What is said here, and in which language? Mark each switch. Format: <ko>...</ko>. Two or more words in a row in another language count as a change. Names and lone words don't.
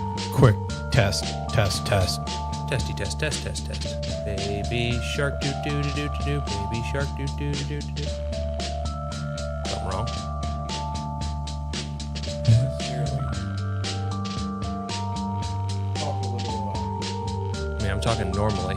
<en>Quick test. Testy test. Baby shark doo doo doo doo doo. Baby shark doo doo doo doo doo. Something wrong? I mean, I'm talking normally.</en>